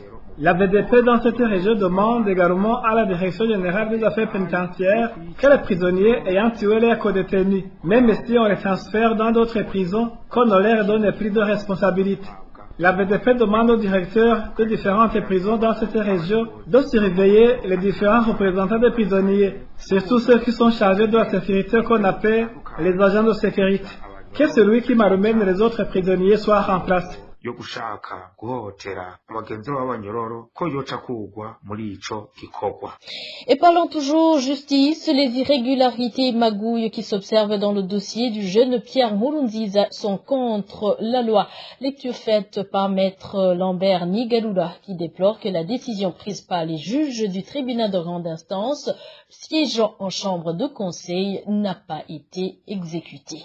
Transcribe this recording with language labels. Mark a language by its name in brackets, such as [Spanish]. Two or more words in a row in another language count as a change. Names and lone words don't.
[French] La VDP dans cette région demande également à la Direction générale des affaires pénitentiaires que les prisonniers ayant tué leurs co-détenus, même si on les transfère dans d'autres prisons, qu'on ne leur donne plus de responsabilité. La VDP demande aux directeurs de différentes prisons dans cette région de surveiller les différents représentants des prisonniers, surtout ceux qui sont chargés de la sécurité qu'on appelle les agents de sécurité. Que celui qui malmène les autres prisonniers soit remplacé. [Rundi] yo gushaka guhohotera abagenzi b'abanyororo ko yoca kugwa muri ico gikorwa. [French] Et parlons toujours justice, les irrégularités et magouilles qui s'observent dans le dossier du jeune Pierre Nkurunziza sont contre la loi. Lecture faite par maître Lambert Nigalula qui déplore que la décision prise par les juges du tribunal de grande instance siégeant en chambre de conseil n'a pas été exécutée.